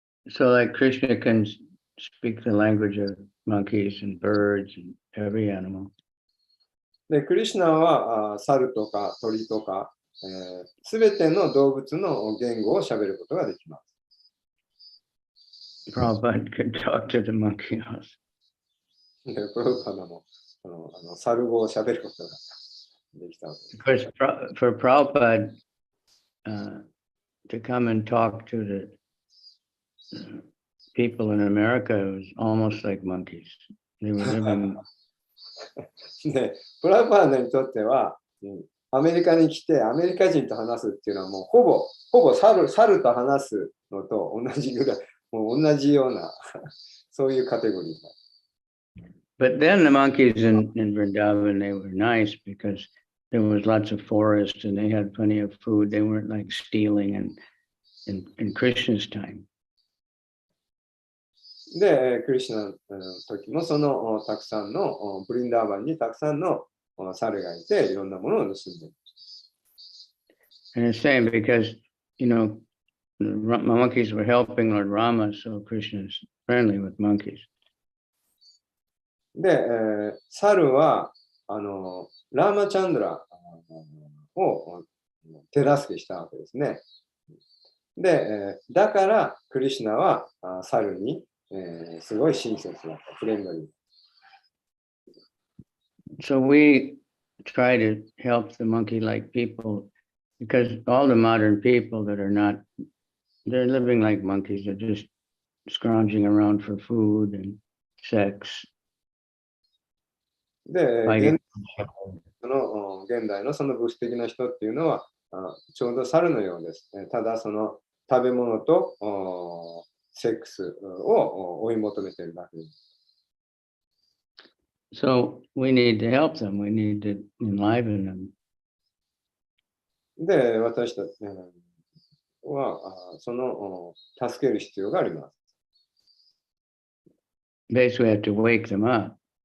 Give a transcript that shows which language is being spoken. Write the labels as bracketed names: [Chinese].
[English] So like Krishna can speak the language of monkeys and birds and every animal. [Japanese] で、クリシュナは猿とか鳥とか、すべての動物の言語を喋ることができます。 [English] Prabhupada could talk to the monkey also. [Japanese] で、プラブパーダも猿語を喋ることができたわけです。 [English] Of course, for Prabhupada to come and talk to the people in America, it was almost like monkeys. They were living [Japanese] で、プラパーダにとっては、アメリカに来てアメリカ人と話すっていうのはもうほぼ猿と話すのと同じぐらい、もう同じようなそういうカテゴリーだ。 [English] But then the monkeys in Vrindavan, they were nice because there was lots of forest and they had plenty of food. They weren't like stealing in Krishna's time. [Japanese] で、クリシュナの時もそのたくさんのブリンダーバンにたくさんの猿がいていろんなものを盗んでいる。 [English] And it's saying because, you know, the monkeys were helping Lord Rama, so Krishna is friendly with monkeys. [Japanese] で、猿はラーマチャンドラを手助けしたわけですね。で、だからクリシュナは猿にすごい親切だった、フレンドリー。 [English] So we try to help the monkey-like people because all the modern people that are not, they're living like monkeys. They're just scrounging around for food and sex. [Japanese] で、 [English] Fighting. [Japanese] 現代のその物質的な人っていうのはちょうど猿のようです。ただその食べ物とセックスを追い求めているだけです。 [English] So we need to help them. We need to enliven them. [Japanese] で、私たちはその助ける必要があります。 [English] Basically, we have to wake them up.